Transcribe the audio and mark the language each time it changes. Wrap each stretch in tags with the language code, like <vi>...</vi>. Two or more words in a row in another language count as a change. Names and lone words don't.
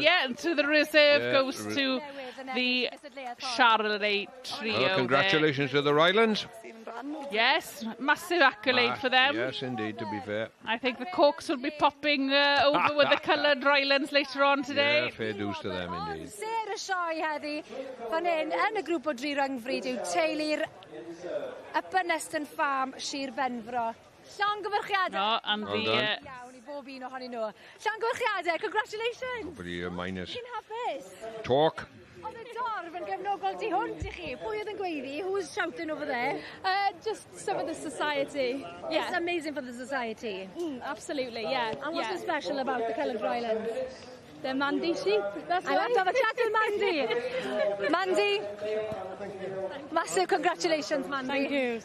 <en>And to the reserve goes to the Charolais trio. Well, congratulations to the Rylands. Yes, massive accolade for them. Yes, indeed, to be fair. I think the corks will be popping over with the coloured Rylands later on today. Yeah, fair dues to them, indeed.</en> <cy>Sarah Sioe heddi, fan hyn, yn y grŵp o dri rhyngfryd yw teulu'r Ymunwch Farm, Shir Benfro. Llongyfarchiadau.</cy> <en>And well done.</en> <cy>Iawn I bob un ohonyn nhw. Llongyfarchiadau,</cy> <en>congratulations. Hopefully minus</en> <cy>Chi'n hapus?</cy> <en>talk.</en> <cy>Oedd y dorf yn gefnogol tu hwnt I chi. Pwy oedd yn gweiddi?</cy> <en>Who was shouting over there? Just some of the society. Yeah. It's amazing for the society. Absolutely, yeah. And what's so special about the coloured Rylands? They're Mandy sheep. That's I want to have a chat with Mandy. Mandy, massive congratulations, Mandy.</en>